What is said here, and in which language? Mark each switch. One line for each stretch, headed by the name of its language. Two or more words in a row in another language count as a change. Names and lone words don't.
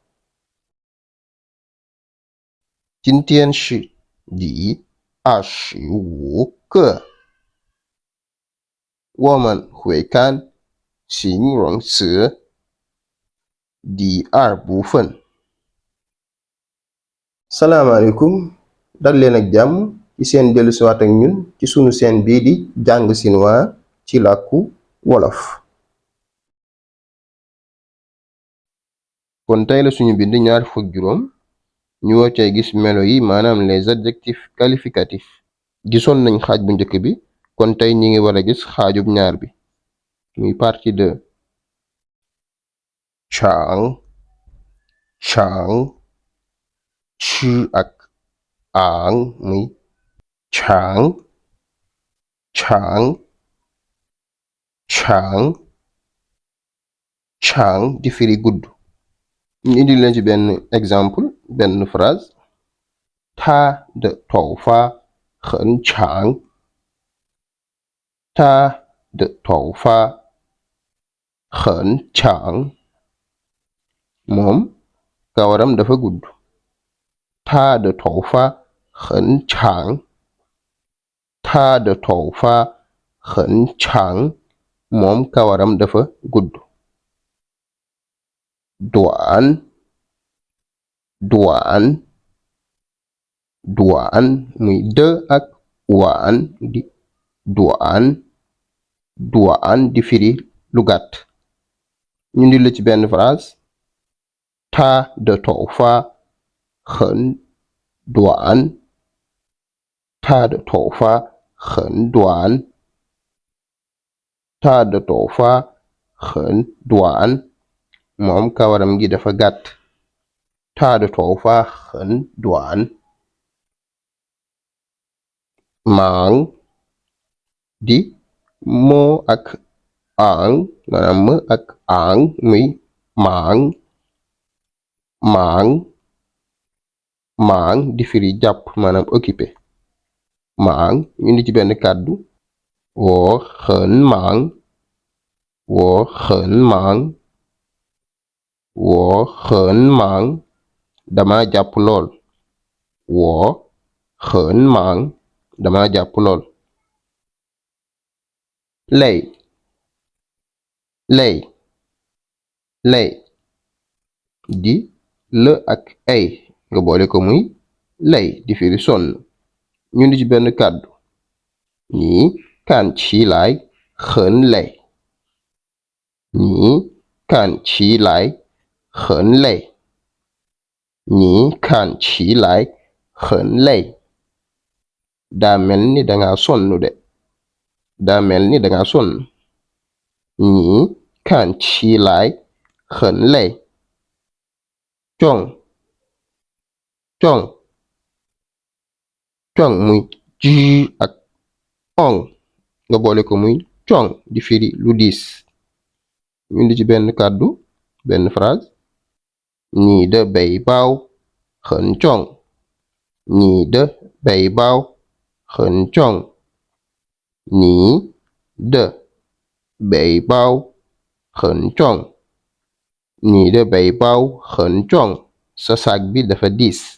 Chinese: 今天是第25课，我们会看形容词第二部分。
Wolof: salaamaaleykum dal leen ak jàmm ci seen dellu siwaat ak ñun ci sunu seen bii di jàng sinwaa ci làkku wolof. kon tey la suñu bind ñaar fukk juróom ñu war cay gis melo yi maanaam
French: les adjectifs qualificatifs.
Wolof: gisoon nañ xaaj bu njëkk bi kon tey ñi ngi war a gis xaajub ñaar bi muy partie 2. chang chang chu ak ang muy chang chang chang chang di firi gudd. ñu indi leen ci benn exemple benn phrase.
Chinese: 他的头发很长他的头发很长
Wolof: moom kawaram dafa gudd.
Chinese: 他的头发很长他的头发很长
Wolof: moom kawaram dafa gudd.
Chinese: 短短短
Wolof: muy de ak waan di duan duan di firi lu gàtt. ñu ndi la ci benn phrase.
Chinese: 他的头发很短他的头发很短他的头发很短
Wolof: moom kawaram gi dafa gàtt.
Chinese: 他的头发很短
Wolof: maang di moo ak ang maanaam m ak ang muy maang maang maang di firi jàpp maanaam occupé. maang ñu indi ci benn kàddu.
Chinese: 我很忙我很忙我很忙
Wolof: dama jàpp lool.
Chinese: 我很忙
Wolof: dama jàpp lool. lay lay lay di l ak ay nga boole ko muy lay di firi sonn. ñu di ci benn kàddu.
Chinese: 你看起来很累你看起来很累你看起来很累
Wolof: daa mel ni danga sonn de daa mel ni danga sonn.
Chinese: 你看起来很累
Wolof: jong jong jong muy ji ak ong nga boole ko muy jong di firi lu diis. ñu indi ci benn kàddu benn phrase.
Chinese: 你的背包很重你的背包很重你的背包很重你的背包很重
Wolof: sa sac bi dafa diis.